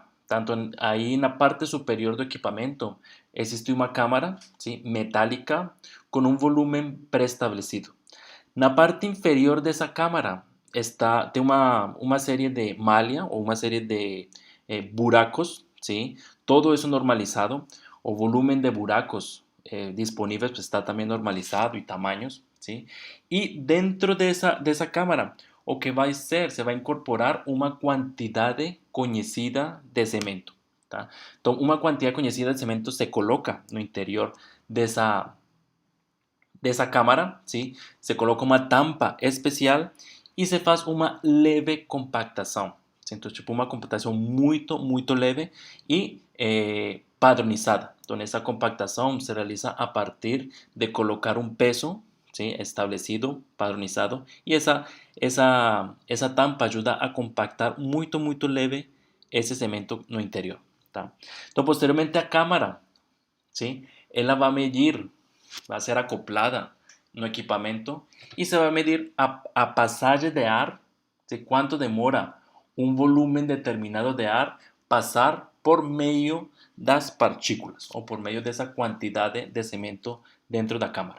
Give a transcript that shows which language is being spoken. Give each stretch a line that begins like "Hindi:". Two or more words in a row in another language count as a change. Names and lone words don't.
Portuguese: Tanto aí na parte superior do equipamento existe uma câmara, ¿sí? Metálica com um volume pré-estabelecido. Na parte inferior dessa câmara tem uma série de malha ou uma série de buracos,
Spanish: ¿sí? Todo eso normalizado. O volumen de buracos disponibles pues, está también normalizado y tamaños, ¿sí? Y dentro de esa cámara, o que va a ser, se va a incorporar una cantidad conocida de cemento,
Portuguese: tá? Então, uma quantidade conhecida de cemento se coloca no interior dessa cámara, ¿sí? Se coloca uma tampa especial e se faz uma leve compactação. Então, tipo, uma compactação muito leve e padronizada. Então, essa compactação se realiza a partir de colocar um peso,
Spanish: ¿sí? Establecido,
Portuguese: padronizado, e essa tampa ajuda a compactar muito leve esse cemento no interior, tá? Então, posteriormente, a câmara, ¿sí? Ela vai medir,
Spanish: va a ser acoplada no equipamiento y se va a medir a pasaje de ar, de cuánto demora un volumen determinado de ar pasar por medio das partículas o por medio de esa cantidad de cemento dentro de la cámara.